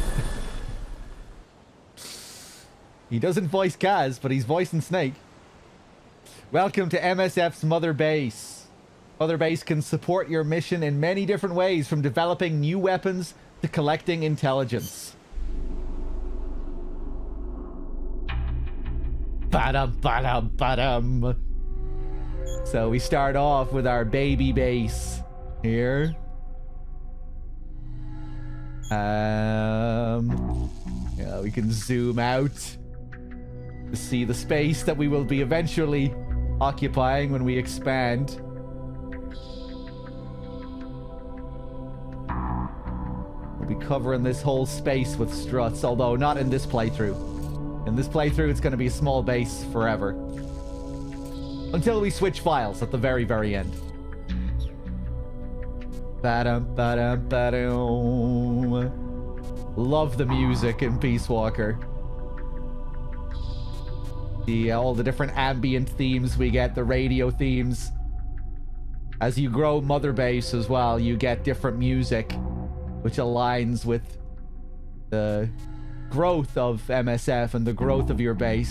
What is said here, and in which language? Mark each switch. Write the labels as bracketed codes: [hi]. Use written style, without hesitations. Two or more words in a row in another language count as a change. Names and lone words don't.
[en] He doesn't voice Kaz, but he's voicing Snake. Welcome to MSF's Mother Base. Mother Base can support your mission in many different ways, from developing new weapons to collecting intelligence. Ba-dum, ba-dum, ba-dum. So we start off with our baby base here. Yeah, we can zoom out to see the space that we will be eventually occupying when we expand. We'll be covering this whole space with struts, although not in this playthrough. In this playthrough, it's going to be a small base forever. Until we switch files at the very, very end. Ba-dum, ba-dum, ba-dum. Love the music in Peace Walker. All the different ambient themes we get, the radio themes. As you grow Mother Base as well, you get different music, which aligns with the growth of MSF and the growth of your base.